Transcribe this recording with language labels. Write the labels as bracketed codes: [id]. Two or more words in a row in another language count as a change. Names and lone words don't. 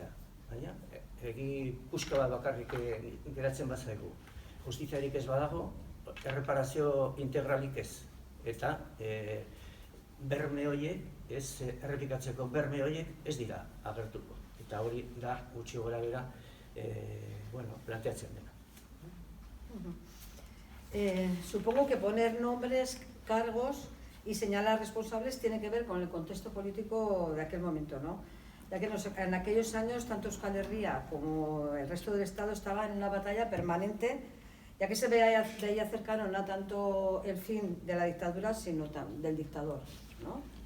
[eu] Baina, egi puska bat bakarrik geratzen bazaigu. Justiziarik ez badago, erreparazio integralik ez. Eta berme horiek, ez errepikatzeko berme horiek ez dira agertuko. Eta hori da gutxi gora bera planteatzen dena. [es] Supongo que poner nombres, cargos y señalar responsables tiene que ver con el contexto político de aquel momento, ¿no? Ya que en aquellos años tanto Euskal Herria como el resto del Estado estaban en una batalla permanente, ya que se veía cercano no tanto el fin de la dictadura, sino del dictador, ¿no?